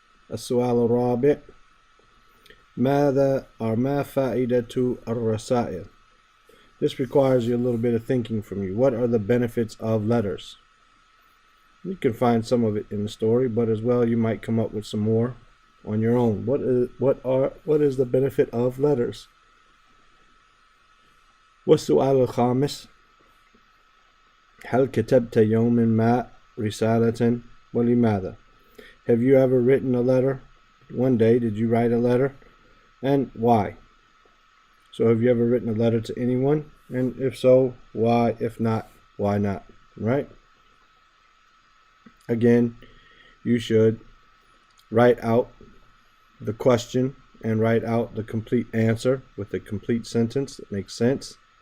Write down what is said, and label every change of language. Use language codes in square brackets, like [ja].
[ar] السؤال الرابع: ماذا أو ما فائدة الرسائل? [en] This requires you a little bit of thinking from you. What are the benefits of letters? You can find some of it in the story, but as well you might come up with some more on your own. What is the benefit of letters? [ar] والسؤال الخامس: هل كتبت يوما ما رسالة ولماذا? [en] Have you ever written a letter? One day, did you write a letter? And why? So have you ever written a letter to anyone? And if so, why? If not, why not? Right? Again, you should write out the question and write out the complete answer with a complete sentence that makes sense.